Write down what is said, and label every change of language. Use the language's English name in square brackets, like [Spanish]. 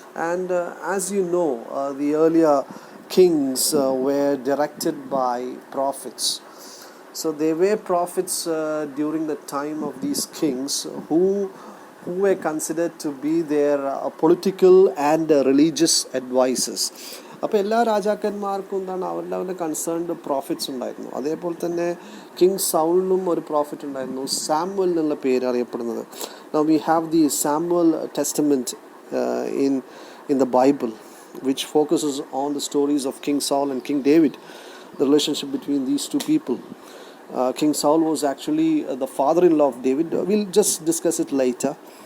[English] And as you know, the earlier kings were directed by prophets. So they were prophets during the time of these kings who were considered to be their political and religious advisors. [Malayalam] അപ്പോൾ എല്ലാ രാജാക്കന്മാർക്കും എന്താണ് അവരുടെ concerned profits ഉണ്ടായിരുന്നു. അതേപോലെ തന്നെ king സൗളിനും ഒരു profit ഉണ്ടായിരുന്നു, Samuel എന്നുള്ള പേര് അറിയപ്പെടുന്നത്. [English] Now we have the Samuel Testament in the Bible, which focuses on the stories of King Saul and King David, the relationship between these two people. King Saul was actually the father-in-law of David. We'll just discuss it later.